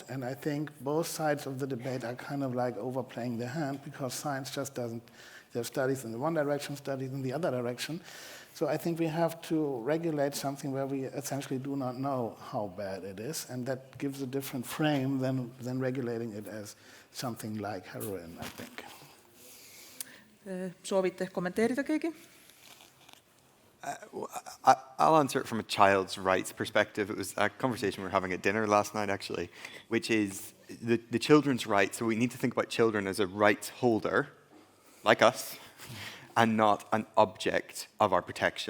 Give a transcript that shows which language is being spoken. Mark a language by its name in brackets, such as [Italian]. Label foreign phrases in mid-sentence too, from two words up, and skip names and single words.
[English] And I think both sides of the debate are kind of like overplaying their hand, because science just doesn't. There are studies in the one direction, studies in the other direction. So I think we have to regulate something where we essentially do not know how bad it is, and that gives a different frame than regulating it as something like heroin, I think. [Estonian] Soovite kommenteerida keegi? [English] I'll answer it from a child's rights perspective. It was a conversation we were having at dinner last night, actually, which is the children's rights. So we need to think about children as a rights holder, like us, and not an object of our protection.